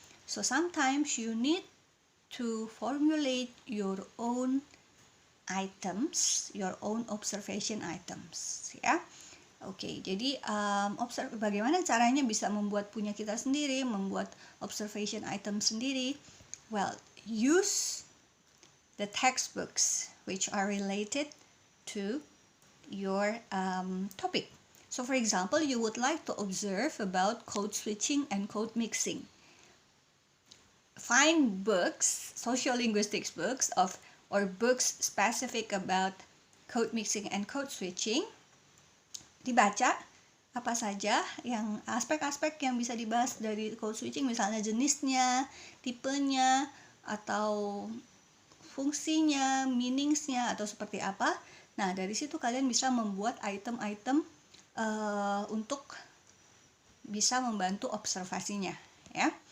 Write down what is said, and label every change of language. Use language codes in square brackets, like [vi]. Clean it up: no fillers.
[en] So sometimes you need to formulate your own items, your own observation items, ya. [id] Oke, jadi bagaimana caranya bisa membuat punya kita sendiri, membuat observation item sendiri? [en] Well, use the textbooks which are related to your topic. So for example, you would like to observe about code switching and code mixing. Find books, sociolinguistics books or books specific about code mixing and code switching. [id] Dibaca apa saja yang aspek-aspek yang bisa dibahas dari code switching, misalnya jenisnya, tipenya, atau fungsinya, meaningsnya, atau seperti apa. Nah, dari situ kalian bisa membuat item-item untuk bisa membantu observasinya, ya.